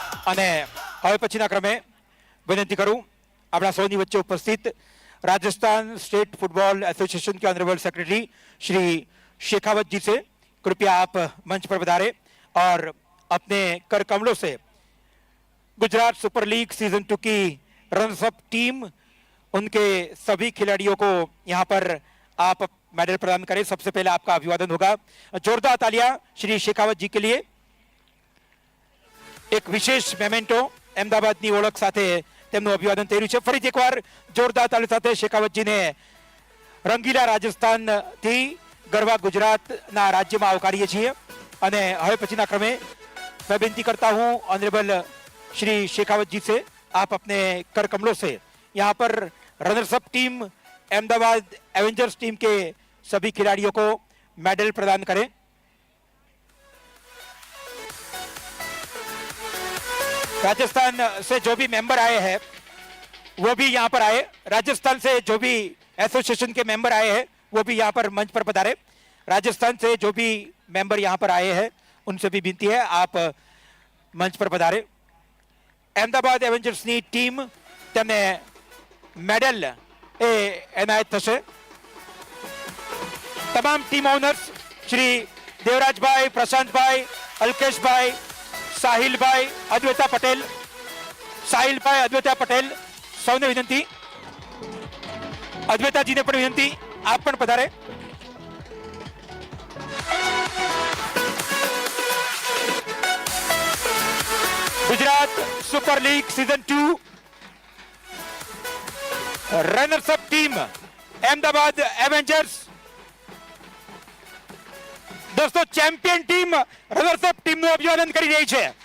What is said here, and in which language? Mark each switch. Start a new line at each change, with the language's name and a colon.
Gujarati: અને હવે પછીના ક્રમે વિનંતી કરું આપણા સૌની વચ્ચે ઉપસ્થિત
Hindi: राजस्थान स्टेट फुटबॉल एसोसिएशन के ऑनरेबल सेक्रेटरी श्री शेखावत जी से कृपया आप मंच पर पधारें और अपने कर कमलों से गुजरात सुपर लीग सीजन 2 की रनर्सअप टीम उनके सभी खिलाड़ियों को यहाँ पर आप मेडल प्रदान करें. सबसे पहले आपका अभिवादन होगा. जोरदार तालियां श्री शेखावत जी के लिए. एक विशेष मेमेंटो
Gujarati: अहमदाबादની ઓળખ સાથે તેમનું અભિવાદન થઈ રહ્યું છે. ફરીથી એકવાર જોરદાર તાળી સાથે શેખાવતજીને રંગીલા રાજસ્થાનથી ગરવા ગુજરાતના રાજ્યમાં આવકારીએ છીએ. અને હવે પછીના ક્રમે
Hindi: मैं विनती करता हूं ऑनरेबल श्री शेखावत जी से आप अपने कर कमलों से यहाँ पर runners-up team Ahmedabad Avengers team के सभी खिलाड़ियों को मेडल प्रदान करें. राजस्थान से जो भी मेंबर आए हैं वो भी यहाँ पर आए. राजस्थान से जो भी एसोसिएशन के मेंबर आए हैं वो भी यहाँ पर मंच पर पधारे. राजस्थान से जो भी मेंबर यहाँ पर आए हैं उनसे भी विनती है आप मंच पर पधारे.
Gujarati: अहमदाबाद एवेंजर्सની ટીમ તેમને મેડલ એ એનાયત થશે. તમામ ટીમ ઓનર્સ શ્રી દેવરાજભાઈ, પ્રશાંતભાઈ, અલ્કેશભાઈ, સાહિલભાઈ, અદ્વૈતા પટેલ, સાહિલભાઈ, અદ્વૈતા પટેલ સૌને વિનંતી. અદ્વૈતાજીને પણ વિનંતી આપ પણ પધારે.
Hindi: Gujarat super league season 2 runners-up team Ahmedabad Avengers. दोस्तों चैंपियन टीम रनर्सअप टीम
Gujarati: નું અભિવાદન કરી રહી છે.